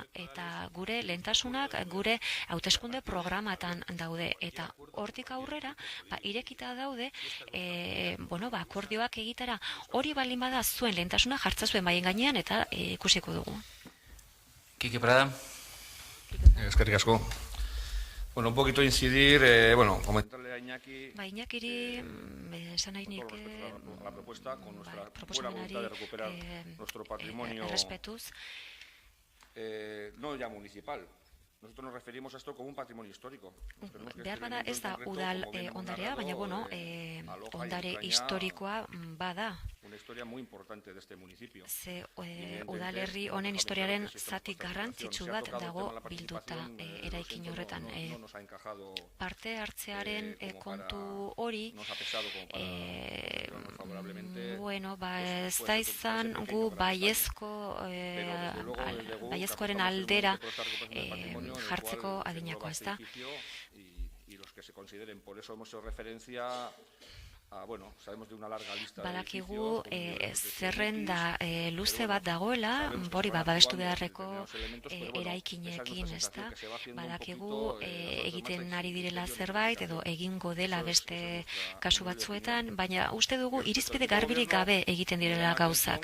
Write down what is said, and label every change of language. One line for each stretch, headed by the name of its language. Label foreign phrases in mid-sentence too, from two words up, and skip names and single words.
Basque: Eta gure lehentasunak gure hauteskunde programatan daude. Eta hortik aurrera, irekita daude, akordioak egitera hori balin bada zuen lehentasuna jartza zuen baien gainean eta ikusiko dugu. Kike Prada. Eskerrik asko.
Spanish: Un poquito incidir, comentarle a Iñaki...
Basque: Iñakiri, esan nahi nik...
Spanish: La propuesta con nuestra buena voluntad de recuperar nuestro patrimonio...
Basque: Errespetuz.
Spanish: No ya municipal. Nosotros nos referimos a esto como un patrimonio histórico.
Basque: Behar bada ez da udal ondarea, baina ondare historikoa bada.
Spanish: Una historia muy importante de este municipio.
Basque: Ze udalerri honen historiaren zati garrantzitsu bat dago bilduta eraikin horretan. Parte hartzearen kontu hori, ez da izan gu baiezkoaren aldera jartzeko adinakoa, ez da?
Spanish: Y los que se consideren, por eso hemos hecho referencia
Basque: Badakigu zerrenda luze bat dagoela, hori babestu beharreko eraikinekin, ezta? Badakigu egiten ari direla zerbait edo egingo dela beste kasu batzuetan, baina uste dugu irizpide garbirik gabe egiten direla gauzak.